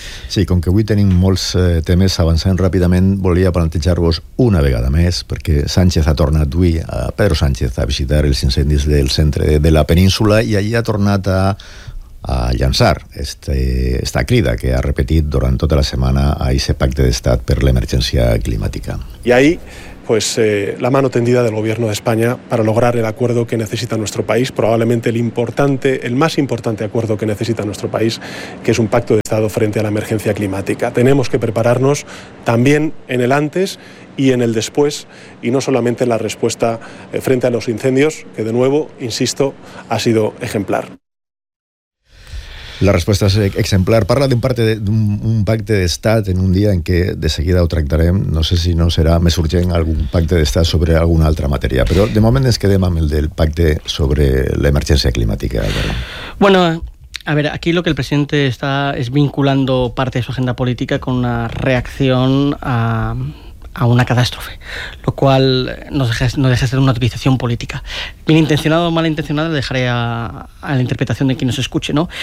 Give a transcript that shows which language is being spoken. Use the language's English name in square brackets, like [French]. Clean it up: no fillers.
[Catalan] Sí, com que avui tenim molts temes, avançant ràpidament, volia plantejar-vos una vegada més, perquè Sánchez ha tornat avui, a Pedro Sánchez, a visitar els incendis del centre de la península, i allà ha tornat a llançar esta crida que ha repetit durant tota la setmana a ese pacte d'estat per l'emergència climàtica. [Spanish] I ahí, pues la mano tendida del gobierno de España para lograr el acuerdo que necesita nuestro país, probablemente el más importante acuerdo que necesita nuestro país, que es un pacto de Estado frente a la emergencia climática. Tenemos que prepararnos también en el antes y en el después, y no solamente en la respuesta frente a los incendios, que de nuevo, insisto, ha sido ejemplar. [Catalan] La resposta és exemplar. Parla d'un pacte d'estat en un dia en què de seguida ho tractarem. No sé si no serà més urgent algun pacte d'estat sobre alguna altra matèria, però de moment ens quedem amb el del pacte sobre l'emergència climàtica. [Spanish] Bueno, a ver, aquí lo que el presidente está es vinculando parte de su agenda política con una reacción a una catástrofe, lo cual no deja de ser una utilización política. Bien intencionado o mal intencionado, dejaré a la interpretación de quien nos escuche, ¿no?